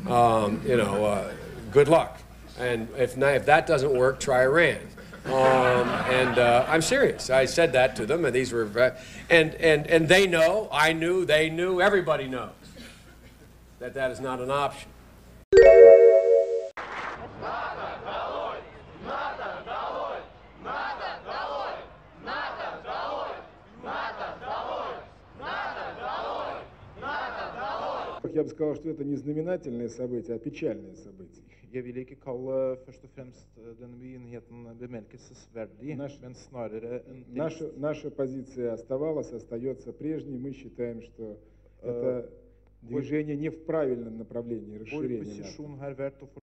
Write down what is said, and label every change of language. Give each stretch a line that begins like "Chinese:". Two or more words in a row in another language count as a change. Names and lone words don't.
English: Good luck. And if that doesn't work, try Iran. I'm serious. I said that to them, and these were, and they know, I knew, they knew, everybody knows that that is not an option.
Russian: Я бы сказал, что это не знаменательное событие, а печальное событие.
Norwegian: Jeg vil ikke kalle først og fremst denne begivenheten bemerkelsesverdig, men snarere en
Russian: Наша позиция оставалась, остается прежней. Мы считаем, что это движение не в правильном направлении расширения НАТО.